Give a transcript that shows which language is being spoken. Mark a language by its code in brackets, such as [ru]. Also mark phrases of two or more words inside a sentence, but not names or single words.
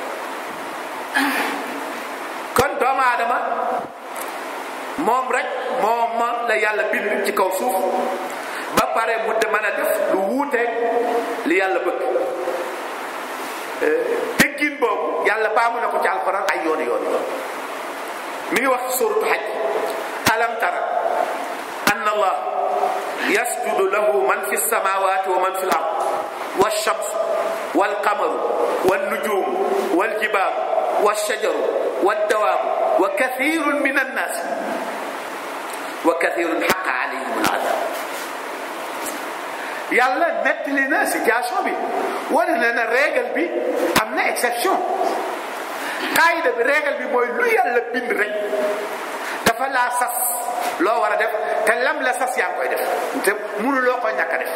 [wo] kon doomu aadama moom rek moom la yàlla bind ci kaw suuf ba pare mu de mën a def lu wuuteeg li yàlla bëgg. déggin boobu yàlla baamu na ko ci alxuraan ay yoon mi ngi wax ci suuratu Hajj [ar] ألم تر أن الله يسجد له من في السماوات ومن في الأرض والشمس والقمر والنجوم والجبال والشجر والدواب وكثير من الناس وكثير حق عليهم العذاب. [wo] yàlla nettali na situation bi wane na ne règle bi am na exception. qaayida bi règle bi mooy lu yàlla bind rek dafa laa sas loo war a def te lam la sas yaa ngi koy def te mënuloo ko ñàkk a def.